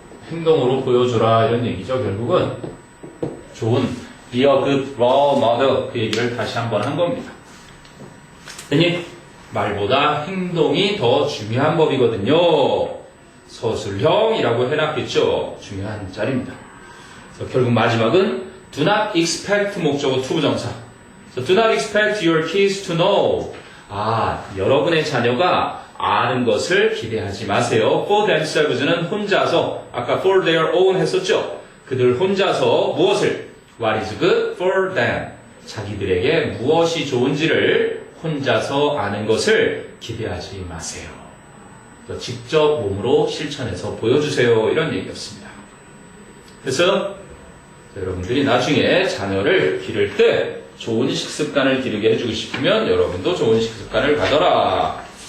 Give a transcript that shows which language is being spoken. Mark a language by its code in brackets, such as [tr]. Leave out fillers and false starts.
[ko] 행동으로 보여주라 이런 얘기죠. 결국은 좋은 [en] be a good role model, [ko] 그 얘기를 다시 한번 한 겁니다. 아니, 말보다 행동이 더 중요한 법이거든요. 서술형이라고 해놨겠죠. 중요한 자리입니다. 그래서 결국 마지막은 [en] do not expect [ko] 목적어 투부정사. [en] So do not expect your kids to know. [ko] 여러분의 자녀가 아는 것을 기대하지 마세요. [en] For themselves [ko] 는 혼자서, 아까 for their own 했었죠. 그들 혼자서 무엇을? [en] What is good for them. [ko] 자기들에게 무엇이 좋은지를 혼자서 아는 것을 기대하지 마세요. 직접 몸으로 실천해서 보여주세요. 이런 얘기였습니다. 그래서 여러분들이 나중에 자녀를 기를 때 좋은 식습관을 기르게 해주고 싶으면 여러분도 좋은 식습관을 가져라.